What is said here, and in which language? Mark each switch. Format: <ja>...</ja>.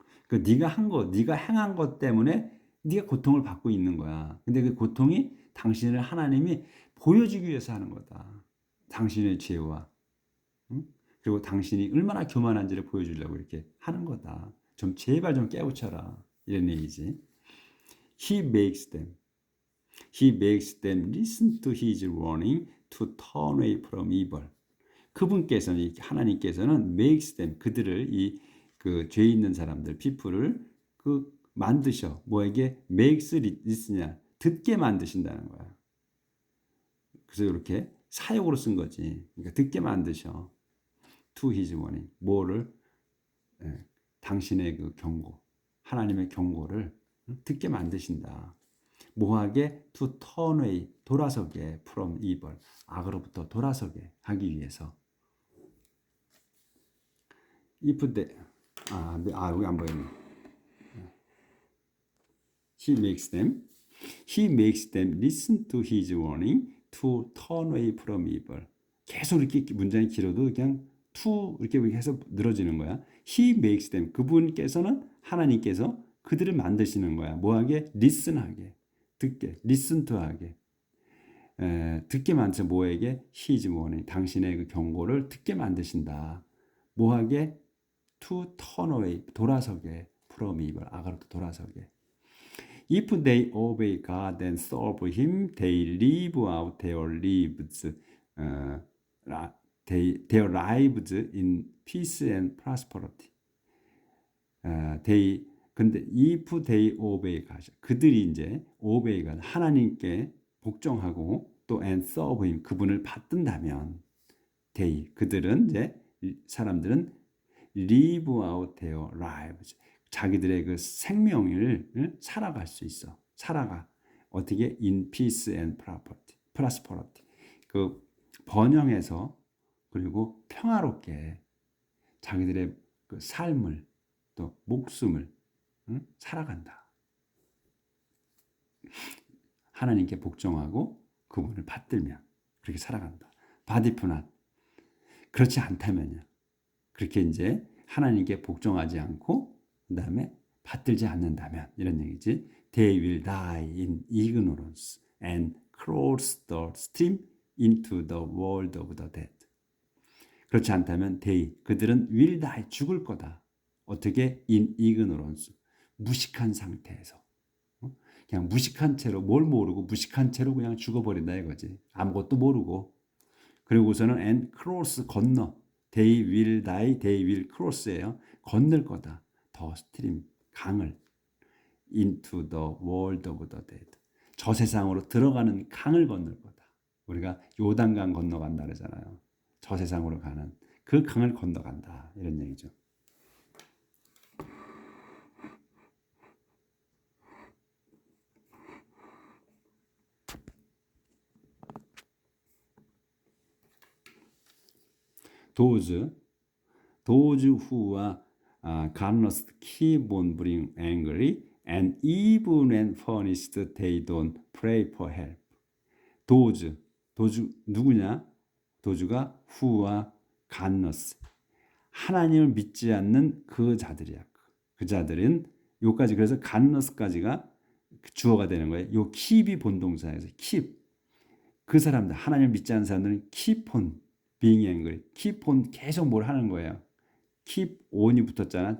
<ko>그 네가 행한 것 때문에 네가 고통을 받고 있는 거야. 근데 그 고통이 당신을 하나님이 보여주기 위해서 하는 거다. 당신의 죄와 그리고 당신이 얼마나 교만한지를 보여주려고 이렇게 하는 거다. 좀 제발 좀 깨우쳐라. 이런 얘기지.</ko> <en>He makes them listen to his warning to turn away from evil.</en> <ko>그분께서는 하나님께서는</ko> <en>makes them</en> <ko>그들을 이 그 죄 있는 사람들 people을 그 만드셔. 뭐에게</ko> <en>makes listen</en> <ko>냐 듣게 만드신다는 거야. 그래서 이렇게 사역으로 쓴 거지. 그러니까 듣게 만드셔.</ko> <en>To his warning.</en> <ko>뭐를? 당신의 그 경고. 하나님의 경고를 듣게 만드신다. 뭐하게?</ko> <en>To turn away.</en> <ko>돌아서게.</ko> <en>From evil.</en> <ko>악으로부터 돌아서게 하기 위해서.</ko> <en>If they,</en> <ko>여기 안 보이네.</ko> <en>He makes them. He makes them listen to his warning to turn away from evil.</en> <ko>계속 이렇게 문장이 길어도 그냥 to 이렇게 해서 늘어지는 거야.</ko> <en>He makes them.</en> <ko>그분께서는 하나님께서 그들을 만드시는 거야. 뭐하게? listen하게. 듣게.</ko> <en>listen to 하게.</en> <ko>듣게 만드셔. 뭐에게?</ko> <en>His warning.</en> <ko>당신의 그 경고를 듣게 만드신다.</ko> <en>뭐하게? To turn away.</en> <ko>돌아서게.</ko> <en>From evil.</en> <ko>악으로부터 돌아서게.</ko> <en>If they obey God and serve Him, they live out their lives, their lives in peace and prosperity. 근데 if they obey God,</en> <ko>그들이 이제</ko> <en>obey God,</en> <ko>하나님께 복종하고 또</ko> <en>and serve Him,</en> <ko>그분을 받든다면, 그들은 이제 사람들은</ko> <en>live out their lives.</en> <ko>자기들의 그 생명을 살아갈 수 있어. 살아가. 어떻게?</ko> <en>In peace and prosperity.</en> <ko>그 번영해서 그리고 평화롭게 자기들의 그 삶을 또 목숨을 살아간다. 하나님께 복종하고 그분을 받들면 그렇게 살아간다. 바디프낫. 그렇지 않다면요. 그렇게 이제 하나님께 복종하지 않고 그 다음에 받들지 않는다면 이런 얘기지.</ko> <en>They will die in ignorance and cross the stream into the world of the dead.</en> <ko>그렇지 않다면 그들은</ko> <en>will die,</en> <ko>죽을 거다. 어떻게?</ko> <en>in ignorance,</en> <ko>무식한 상태에서. 그냥 무식한 채로 뭘 모르고 무식한 채로 그냥 죽어버린다 이거지. 아무것도 모르고. 그리고서는</ko> <en>and cross,</en> <ko>건너.</ko> <en>They will die, they will cross예요.</en> <ko>건널 거다.</ko> <en>더 스트림,</en> <ko>강을</ko> <en>into the world of the dead.</en> <ko>저 세상으로 들어가는 강을 건널 거다. 우리가 요단강 건너간다 그러잖아요. 저 세상으로 가는 그 강을 건너간다. 이런 얘기죠.</ko> <en>Those who are godless keep on being angry, and even when punished, they don't pray for help. Those</en> <ko>누구냐? 도주가</ko> <en>who are godless.</en> <ko>하나님을 믿지 않는 그 자들이야. 그 자들은 요까지 그래서 godless까지가 주어가 되는 거예요. 요 keep이 본동사에서 keep. 그 사람들 하나님을 믿지 않는 사람들은</ko> <en>keep on being angry. keep on</en> <ko>계속 뭘 하는 거예요. keep on이 붙었잖아.</ko>